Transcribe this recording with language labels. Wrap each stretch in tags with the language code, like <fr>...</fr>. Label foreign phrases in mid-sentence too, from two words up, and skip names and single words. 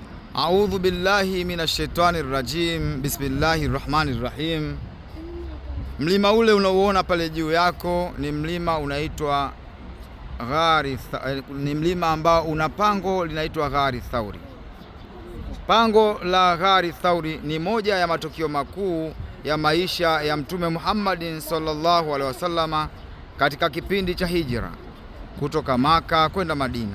<ar>أعوذ بالله من الشيطان الرجيم. بسم الله الرحمن الرحيم.</ar> <sw>Mlima ule unaoona pale juu yako ni mlima unaitwa Ghari, ni mlima ambao una pango linaitwa Ghari Thauri. Pango la Ghari Thauri ni moja ya matukio makuu ya maisha ya Mtume Muhammadin</sw> <ar>صلى الله عليه وسلم</ar> <sw>katika kipindi cha hijra kutoka Maka kwenda Madina.</sw>